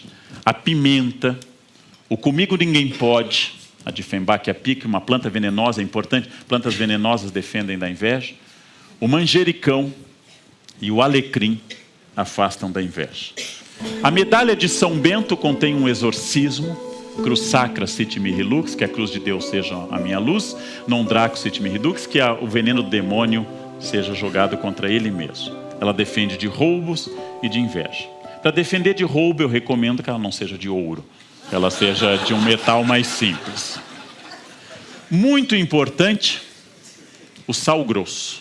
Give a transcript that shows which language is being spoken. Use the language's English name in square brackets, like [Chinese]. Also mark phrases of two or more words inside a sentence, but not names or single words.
[Portuguese] A pimenta, o comigo ninguém pode, a Dieffenbach pique, uma planta venenosa, é importante, plantas venenosas defendem da inveja. O manjericão e o alecrim afastam da inveja. A medalha de São Bento contém um exorcismo, [Latin] cruz sacra sit mihi lux, [Portuguese] que a cruz de Deus seja a minha luz, [Latin] non draco sit mihi dux, [Portuguese] que o veneno do demônio seja jogado contra ele mesmo. Ela defende de roubos e de inveja. Para defender de roubo, eu recomendo que ela não seja de ouro, ela seja de um metal mais simples. Muito importante, o sal grosso.